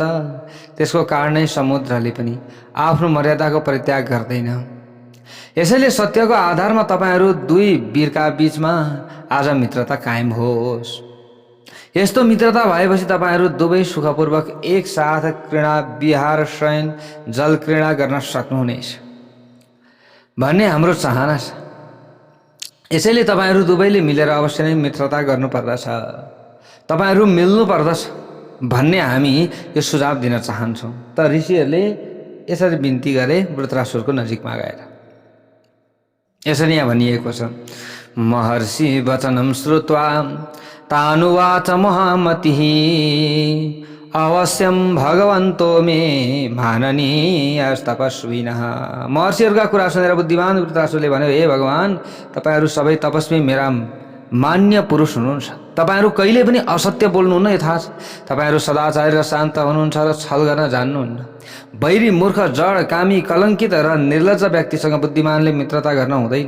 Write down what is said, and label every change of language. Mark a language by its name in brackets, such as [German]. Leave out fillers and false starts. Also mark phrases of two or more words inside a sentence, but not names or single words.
[Nepali] त्यसको कारणै समुद्रले पनि आफ्नो मर्यादाको परित्याग गर्दैन। यसैले सत्यको आधारमा तपाईँहरू दुई वीरका बीचमा आज मित्रता कायम होस्। यस्तो मित्रता भएपछि तपाईँहरू दुवै सुखपूर्वक एकसाथ क्रीडा विहार शयन जल क्रीडा गर्न सक्नुहुनेछ भन्ने हाम्रो चाहना छ। यसैले तपाईँहरू दुवैले मिलेर अवश्य नै मित्रता गर्नुपर्दछ, तपाईँहरू मिल्नु पर्दछ भन्ने हामी यो सुझाव दिन चाहन्छौँ। त ऋषिहरूले यसरी बिन्ती गरे वृत्रासुरको नजिकमा गएर। यसरी यहाँ भनिएको छ, [Sanskrit] महर्षि वचनं श्रुत्वा तानुवाच महामतिः अवश्यम भगवन्तो मे माननीयस्तपस्विनः। [Nepali] महर्षिहरूका कुरा सुनेर बुद्धिमान वृत्रासुरले भन्यो, हे भगवान, तपाईँहरू सबै तपस्वी मेरा मान्य पुरुष हुनुहुन्छ। तपाईँहरू कहिले पनि असत्य बोल्नुहुन्न, यो थाहा छ। तपाईँहरू सदाचारी र शान्त हुनुहुन्छ र छल गर्न जान्नुहुन्न। बैरी मूर्ख जड कामी कलङ्कित र निर्लज्ज व्यक्तिसँग बुद्धिमानले मित्रता गर्न हुँदैन।